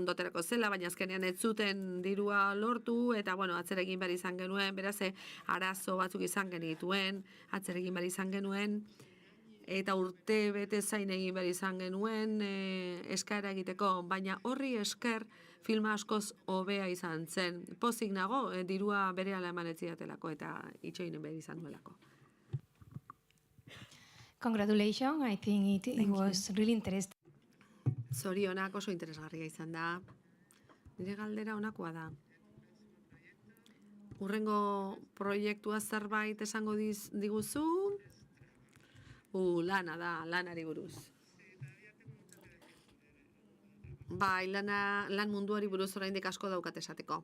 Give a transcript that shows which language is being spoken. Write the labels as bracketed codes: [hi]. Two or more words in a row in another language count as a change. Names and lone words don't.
[eu] ondoterako zela, baina azkenean ez zuten dirua lortu, eta atzeregin behar izan genuen, beraz, arazo batzuk izan genituen, atzeregin behar izan genuen, eta urte bete zain egin behar izan genuen eskaera egiteko, baina horri esker filma askoz hobea izan zen. Pozik nago, dirua berehala eman ez zidatelako, eta itxoinen behar izan nuelako. [en] Congratulations, I think it was really interesting. [eu] Zorionak oso interesgarria izan da. Nire galdera honakoa da. Hurrengo proiektua zerbait esango diguzu? Lana da, lanari buruz. Bai, lan munduari buruz oraindik asko daukat esateko.